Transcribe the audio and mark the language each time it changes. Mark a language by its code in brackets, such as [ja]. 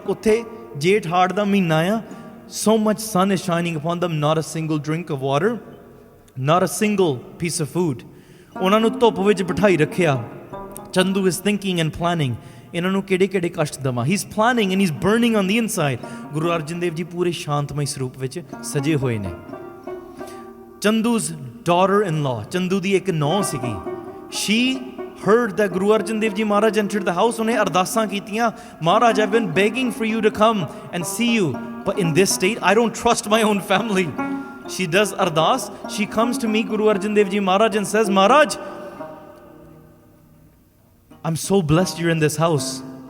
[pa] Utthe Jeth Hard da Mahina aya. [en] So much sun is shining upon them, not a single drink of water, not a single piece of food. [pa] ਉਹਨਾਂ ਨੂੰ ਧੁੱਪ ਵਿੱਚ ਬਿਠਾਈ ਰੱਖਿਆ. [en] Chandu is thinking and planning. [pa] ਇਹਨਾਂ ਨੂੰ ਕਿਹੜੇ ਕਸ਼ਟ ਦਵਾਂ. [en] He's planning and he's burning on the inside. [pa] Guru Arjan Dev Ji ਪੂਰੇ ਸ਼ਾਂਤਮਈ ਸਰੂਪ ਵਿੱਚ ਸਜੇ ਹੋਏ ਨੇ. [en] Chandu's daughter-in-law, [pa] Chandu ਦੀ ਇੱਕ ਨੌਂ ਸੀਗੀ. [en] She heard that Guru Arjan Dev Ji Maharaj entered the house. [pa] ਉਹਨੇ ਅਰਦਾਸਾਂ ਕੀਤੀਆਂ. [en] Maharaj, I've been begging for you to come and see you. But in this state, I don't trust my own family. She does ardas. She comes to meet Guru Arjan Dev Ji Maharaj and says, Maharaj, I'm so blessed you're in this house.